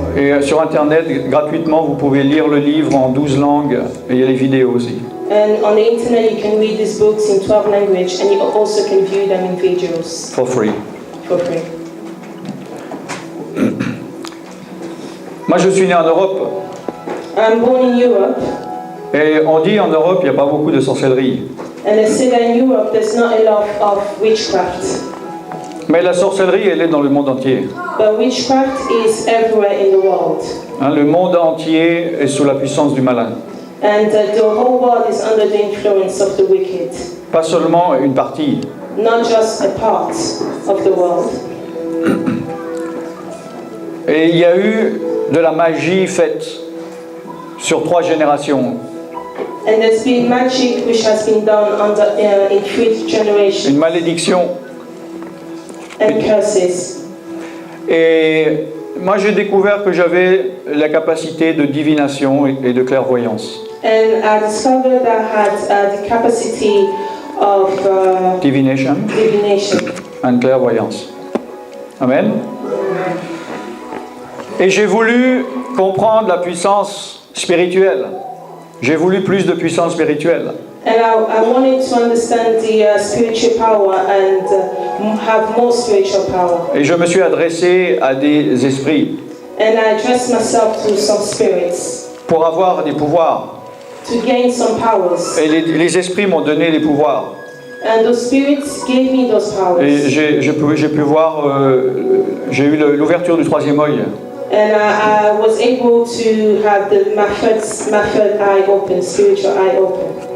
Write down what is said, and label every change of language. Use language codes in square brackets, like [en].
[fr] Et sur internet, gratuitement, vous pouvez lire le livre en 12 langues et il y a les vidéos aussi. [en] And on the internet you can read these books in 12 languages and you also can view them in videos. For free. For free. [fr] Moi je suis né en Europe. [en] I'm born in Europe. [fr] Et on dit en Europe, il n'y a pas beaucoup de sorcellerie. [en] And they say that in Europe there's not a lot of witchcraft. [fr] Mais la sorcellerie, elle est dans le monde entier. [en] But witchcraft is everywhere in the world. [fr] Le monde entier est sous la puissance du malin. [en] And the whole world is under the influence of the wicked. [fr] Pas seulement une partie. [en] Not just a part of the world. [fr] Et il y a eu de la magie faite sur 3 générations. [en] And there's been magic which has been done in 3 generations. [fr] Une malédiction. [en] And curses. [fr] Et moi j'ai découvert que j'avais la capacité de divination et de clairvoyance. [en] And I discovered that I had the capacity of divination and clairvoyance. Amen. [fr] Et j'ai voulu comprendre la puissance spirituelle. J'ai voulu plus de puissance spirituelle. [en] And I wanted to understand the spiritual power and have more spiritual power. [fr] Et je me suis adressé à des esprits. [en] And I addressed myself to some spirits. [fr] Pour avoir des pouvoirs. [en] To gain some powers. [fr] Et les esprits m'ont donné les pouvoirs. [en] And those spirits gave me those powers. [fr] Et j'ai pu voir, j'ai eu l'ouverture du 3e œil. [en] And I was able to have my third eye open, spiritual eye open.